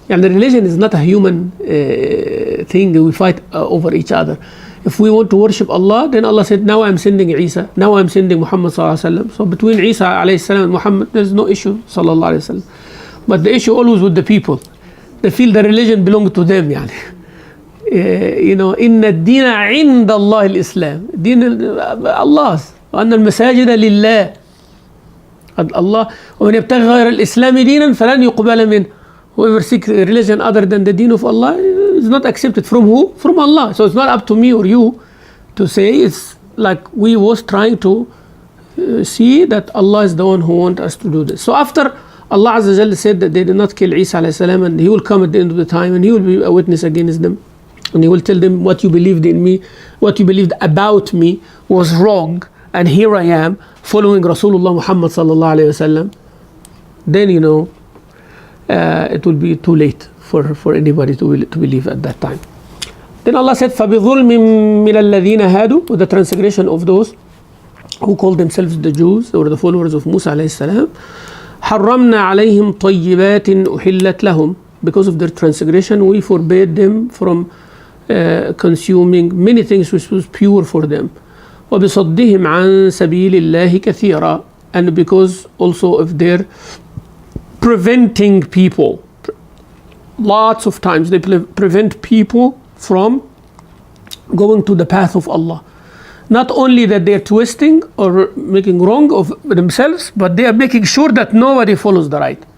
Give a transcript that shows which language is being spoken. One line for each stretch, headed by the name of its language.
English: And the religion is not a human thing. We fight over each other. If we want to worship Allah, then Allah said, now I'm sending Isa, now I'm sending Muhammad sallallahu alayhi wasallam. So between Isa alayhi salam and Muhammad, there's no issue sallallahu alayhi wasallam. But the issue always with the people. They feel the religion belongs to them.
Arabic: يعني. إن الدين عند الله الإسلام. دين الله. وأن المساجد لله. Allah. ومن يبتغي غير الإسلام دينا فلن يقبل منه.
English: Whoever seeks religion other than the deen of Allah is not accepted. From who? From Allah. So it's not up to me or you to say. It's like we was trying to see that Allah is the one who wants us to do this. So after Allah Azza wa Jalla said that they did not kill Isa alayhi salam, and he will come at the end of the time and he will be a witness against them, and he will tell them what you believed in me, what you believed about me was wrong, and here I am following Rasulullah Muhammad sallallahu alayhi wasallam. Then it will be too late for anybody to believe at that time. Then Allah said,
Arabic: فَبِظُلْمٍ مِّنَ الَّذِينَ هَادُوا,
English: with the transgression of those who call themselves the Jews or the followers of Musa alayhi salam,
Arabic: حرمنا عليهم طيبات أحلت لهم.
English: Because of their transgression, we forbade them from consuming many things which was pure for them.
Arabic: وبصدهم عن سبيل الله كثيرا.
English: And because also of their preventing people. Lots of times they prevent people from going to the path of Allah. Not only that they're twisting or making wrong of themselves, but they are making sure that nobody follows the right.